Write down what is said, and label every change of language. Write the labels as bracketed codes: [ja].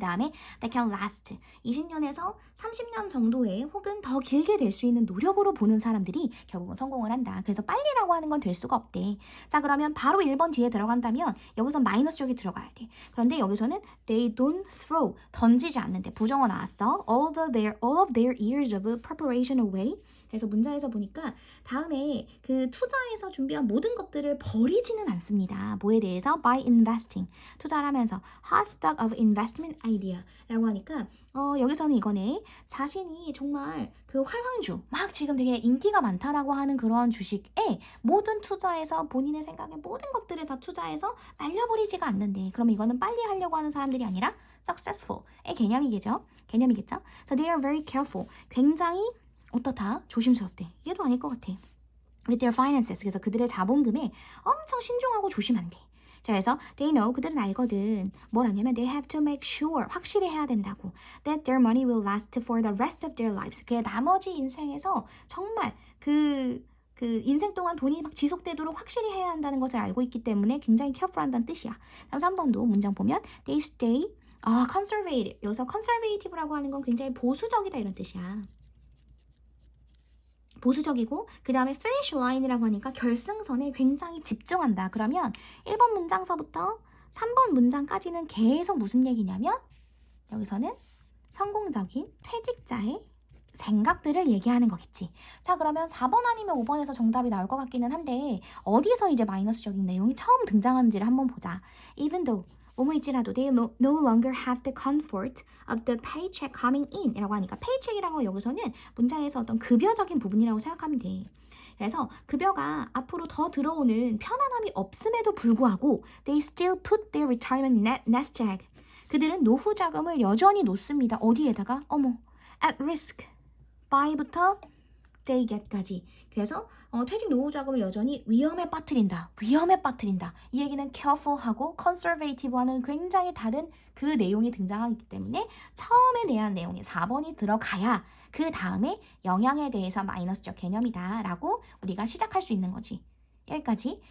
[ko] 다음에 [en] that can last [ko] 20년에서 30년 정도의 혹은 더 길게 될 수 있는 노력으로 보는 사람들이 결국은 성공을 한다. 그래서 빨리라고 하는 건 될 수가 없대. 자, 그러면 바로 1번 뒤에 들어간다면 여기서 마이너스 쪽에 들어가야 돼. 그런데 여기서는 [en] they don't throw [ko] 던지지 않는데 부정어 나왔어. [en] all of their years of preparation away. [ko] 그래서 문장에서 보니까 다음에 그 투자해서 준비한 모든 것들을 버리지는 않습니다. 뭐에 대해서? [en] By investing. [ko] 투자를 하면서 [en] hot stock of investment idea [ko] 라고 하니까 여기서는 이거네. 자신이 정말 그 활황주 막 지금 되게 인기가 많다라고 하는 그런 주식에 모든 투자해서 본인의 생각에 모든 것들을 다 투자해서 날려버리지가 않는데 그럼 이거는 빨리 하려고 하는 사람들이 아니라 successful의 개념이겠죠? [en] So they are very careful. [ko] 굉장히 어떻다? 조심스럽대. 얘도 아닐 것 같아. [en] With their finances. [ko] 그래서 그들의 자본금에 엄청 신중하고 조심한대. 자, 그래서 [en] they know. [ko] 그들은 알거든. 뭘 하냐면 [en] they have to make sure. [ko] 확실히 해야 된다고. [en] That their money will last for the rest of their lives. [ko] 그 나머지 인생에서 정말 그 인생 동안 돈이 막 지속되도록 확실히 해야 한다는 것을 알고 있기 때문에 굉장히 careful한다는 뜻이야. 다음 3번도 문장 보면 [en] they stay conservative. [ko] 여기서 conservative라고 하는 건 굉장히 보수적이다 이런 뜻이야. 보수적이고 그 다음에 finish line이라고 하니까 결승선에 굉장히 집중한다. 그러면 1번 문장서부터 3번 문장까지는 계속 무슨 얘기냐면 여기서는 성공적인 퇴직자의 생각들을 얘기하는 거겠지. 자, 그러면 4번 아니면 5번에서 정답이 나올 것 같기는 한데 어디서 이제 마이너스적인 내용이 처음 등장하는지를 한번 보자. [en] Even though [ko] 뭐뭐일지라도 [en] they no longer have the comfort of the paycheck coming in [ko] 이라고 하니까 paycheck이라는 거 여기서는 문장에서 어떤 급여적인 부분이라고 생각하면 돼. 그래서 급여가 앞으로 더 들어오는 편안함이 없음에도 불구하고 [en] they still put their retirement nest egg. [ko] 그들은 노후 자금을 여전히 놓습니다. 어디에다가? [en] at risk. [ko] by부터 [en] they get [ko] 까지. 그래서 퇴직 노후 자금을 여전히 위험에 빠뜨린다. 이 얘기는 careful하고 conservative와는 굉장히 다른 그 내용이 등장하기 때문에 처음에 대한 내용에 4번이 들어가야 그 다음에 영향에 대해서 마이너스적 개념이다 라고 우리가 시작할 수 있는 거지. 여기까지.